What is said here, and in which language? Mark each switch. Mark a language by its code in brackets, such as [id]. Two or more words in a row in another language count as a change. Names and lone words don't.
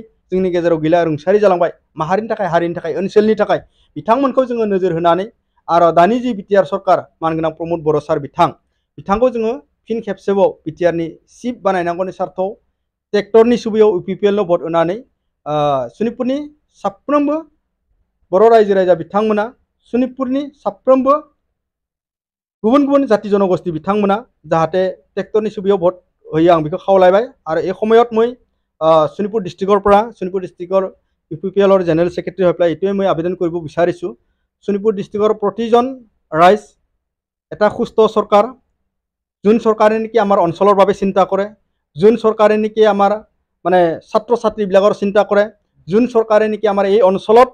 [brx] जोंनि गेजेराव गैला रुंसारि जालांबाय माहारिनि थाखाय हारिनि थाखाय ओनसोलनि थाखाय बिथांमोनखौ जोङो नोजोर होनानै आरो दानि जि बिटिआर सरकार मानगोनां प्रमद बर' सार बिथांखौ जोङो फिन खेबसेबाव बिटिआरनि चिफ बानायनांगौनि सार्थआव ट्रेक्टरनि सुबिदायाव इउपिपिएलनो भट होनानै सनितपुरनि साफ्रोमबो बर' रायजो राजा बिथांमोना सनितपुरनि साफ्रोमबो गुबुन गुबुन जाति जनगोष्ठी बिथांमोना जाहाथे ट्रेक्टरनि सुबिदायाव भट होयो आं बेखौ खावलायबाय आरो [as] এই সময়ত মই শোণিতপুৰ ডিষ্ট্ৰিক্টৰ পৰা শোণিতপুৰ ডিষ্ট্ৰিক্টৰ ইউপিপিএলৰ জেনেৰেল সেক্ৰেটাৰী হৈ পেলাই এইটোৱে মই আবেদন কৰিব বিচাৰিছোঁ শোণিতপুৰ ডিষ্ট্ৰিক্টৰ প্ৰতিজন ৰাইজ এটা সুস্থ চৰকাৰ যোন চৰকাৰে নেকি আমাৰ অঞ্চলৰ বাবে চিন্তা কৰে যোন চৰকাৰে নেকি আমাৰ মানে ছাত্ৰ ছাত্ৰীবিলাকৰ চিন্তা কৰে যোন চৰকাৰে নেকি আমাৰ এই অঞ্চলত